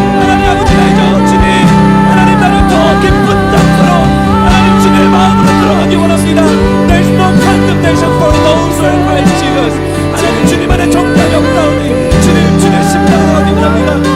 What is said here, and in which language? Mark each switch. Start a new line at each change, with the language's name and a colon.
Korean: 하나님 아버지 나이죠 주님. 하나님 나를 더 깊은 땅으로 하나님 주님의 마음으로 들어가기 원합니다.
English: There is no condemnation for those who are in Christ Jesus.
Korean: 하나님 주님 안에 정답이 없다오니 주님 주님 심장으로 가기 원합니다.